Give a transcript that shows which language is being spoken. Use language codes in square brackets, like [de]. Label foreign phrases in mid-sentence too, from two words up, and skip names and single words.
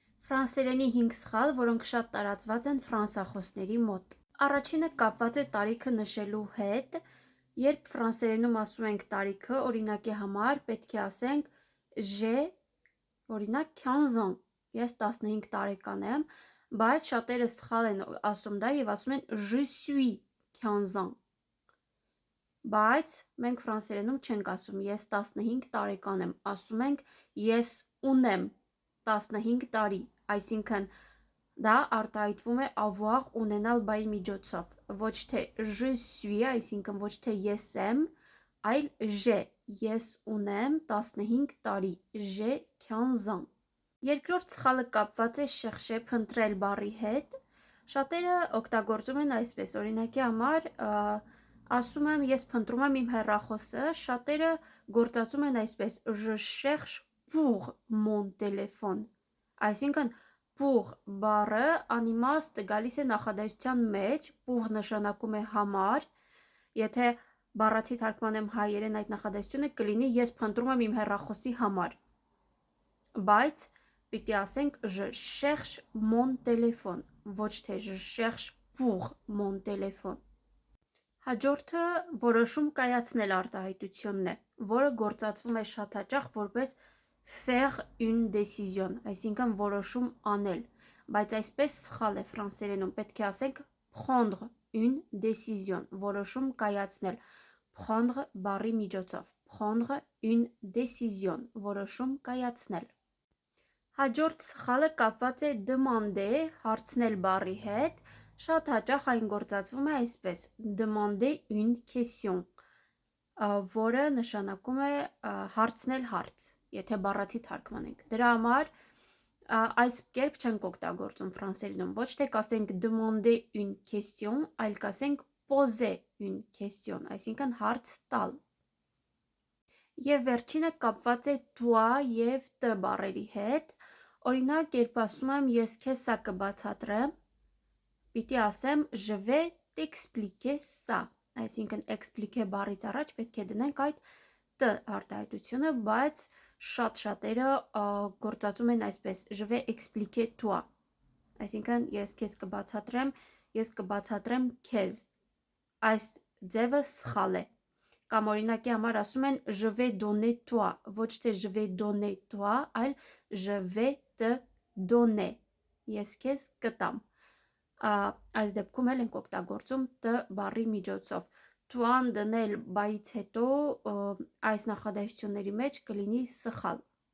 [hy] Ֆրանսերենի 5 սխալ, որոնք շատ տարածված են ֆրանսախոսների մոտ։ Առաջինը կապված է տարիքը նշելու հետ։ Երբ ֆրանսերենում ասում ենք տարիքը, օրինակի համար պետք է ասենք j'ai, օրինակ 15 ans, ես 15 տարեկան եմ, բայց շատերը սխալ են ասում դա եւ ասում են [fr] je suis 15 ans։ [hy] Բայց մենք ֆրանսերենում չենք ասում ես 15 տարեկան եմ, ասում ենք ես ունեմ 15 տարի, այսինքն դա արտահայտվում է avoir ունենալ բայի միջոցով, ոչ [fr] թե je suis, [hy] այսինքն ոչ թե ես եմ, այլ j'ai, ես ունեմ 15 տարի, [fr] j'ai 15 ans։ Երկրորդ [hy] սխալը կապված է chercher փնտրել բառի հետ, շատերը օգտագործում են այսպես, օրինակի համար ասում եմ ես փնտրում եմ իմ հեռախոսը, շատերը գործածում են այսպես [fr] je cherche pour mon téléphone, [hy] այսինքն pour բառը անիմաստ գալիս է նախադասության մեջ, pour նշանակում է համար, եթե բառացի թարգմանեմ հայերեն այդ նախադասությունը կլինի ես փնտրում եմ իմ հեռախոսի համար, բայց պիտի ասենք [fr] je cherche mon téléphone, [hy] ոչ թե [fr] je cherche pour mon téléphone։ [hy] Հաջորդը որոշում կայացնել արտահայտությունն է, որը գործածվում է շատ հաճախ որպես [fr] faire une décision, [hy] այսինքն որոշում անել, բայց այսպես սխալ է ֆրանսերենում, պետք է ասենք [fr] prendre une décision, [hy] որոշում կայացնել, prendre բառի միջոցով, [fr] prendre une décision, [hy] որոշում կայացնել։ Հաջորդ սխալը կապված է demander, հարցնել բառի հետ, շատ հաճախ այն գործածվում է այսպես [fr] demander une question, [hy] որը նշանակում է հարցնել հարց, եթե բառացի թարգմանենք։ Դրա համար այս կերպ չենք օգտագործում ֆրանսերենում, ոչ թե կասենք [fr] demander une question, [hy] այլ կասենք [fr] poser une question, [hy] այսինքն հարց տալ։ Եվ վերջինը կապված է toi և t բառերի հետ, օրինակ երբ ասում եմ ես քեզ սա կբացատրեմ, պիտի ասեմ [fr] je vais t'expliquer ça, [hy] այսինքն expliquer բառից առաջ պետք է դնենք այդ t արտահայտությունը, բայց շատերը գործածում են այսպես [fr] je vais expliquer toi, [hy] այսինքն ես քեզ կբացատրեմ, ես կբացատրեմ քեզ, այս ձևը սխալ է, կամ օրինակի համար ասում են [fr] je vais donner toi, [hy] ոչ թե [fr] je vais donner toi, այլ je vais te donner, [hy] ես քեզ կտամ, այս դեպքում էլ ենք օգտագործում t բառի միջոցով, toi-ն դնել բայից հետո այս նախադասությունների մեջ կլինի սխալ,